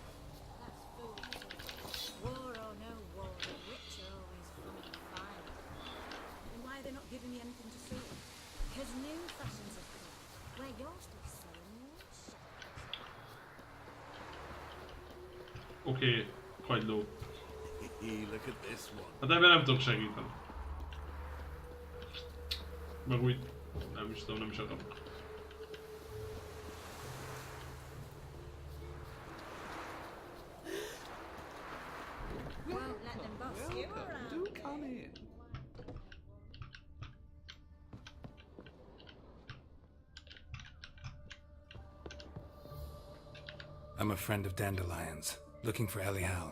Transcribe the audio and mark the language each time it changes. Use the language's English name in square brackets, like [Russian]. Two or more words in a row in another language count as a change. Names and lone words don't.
[English] War or no war, the rich are always fun and fine. Then why are they not giving me anything to suit? Because new fashions have come, where you're still selling more shit. [Hungarian] Oké, kagyló. [English] Look at this one. [Hungarian] Hát ebben nem tudok segíteni. Meg úgy, nem is tudom, nem is akarok. [English] Won't let them boss you around. Do come in. I'm a friend of Dandelion's, looking for Elial.